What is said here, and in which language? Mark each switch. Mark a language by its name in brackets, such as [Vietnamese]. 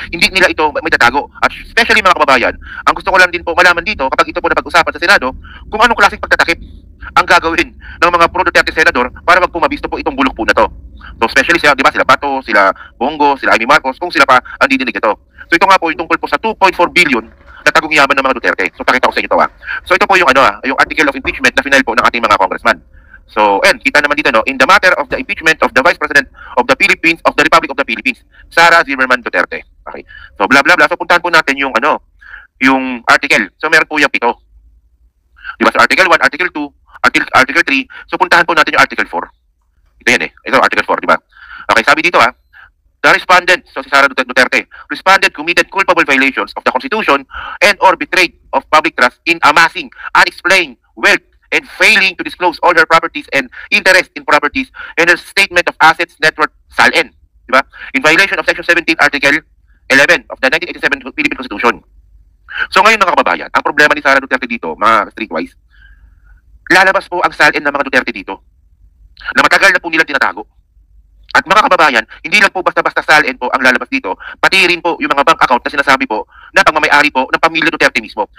[Filipino] Hindi nila ito may tatago. At especially mga kababayan, ang gusto ko lang din po malaman dito kapag ito po napag-usapan sa Senado, kung anong klaseng pagtatakip ang gagawin ng mga pro-Duterte senador para magpumabisto po itong bulok po na to. So especially sila, di ba, sila Bato, sila Bongo, sila Amy Marcos, kung sila pa ang didinig ito. So ito nga po yung tungkol po sa 2.4 billion na tagong yaman ng mga Duterte. So pakita ko sa inyo ito So ito po yung yung article of impeachment na final po ng ating mga congressman. [English] So, and [Filipino] kita naman dito, [English] no, in the matter of the impeachment of the Vice President of the Philippines, of the Republic of the Philippines, Sara Zimmerman Duterte. [Filipino] Okay. So bla bla bla. So puntahan po natin yung yung article. So meron po yung 7. Di ba? So article 1, article 2, article 3. So puntahan po natin yung article 4. Ito yan Ito article 4, di ba? [English] Okay, [Filipino] sabi dito [English] the respondent, so si Sara Duterte, respondent committed culpable violations of the Constitution and or betrayed of public trust in amassing unexplained wealth and failing to disclose all her properties and interest in properties and her statement of assets net worth SALN, di ba? In violation of Section 17, Article 11 of the 1987 Philippine Constitution. [Filipino] So ngayon mga kababayan, ang problema ni Sara Duterte dito, mga streetwise, lalabas po ang SALN ng mga Duterte dito na matagal na po nila tinatago. At mga kababayan, hindi lang po basta-basta SALN po ang lalabas dito, pati rin po yung mga bank account na sinasabi po na pagmamayari po ng pamilya Duterte mismo.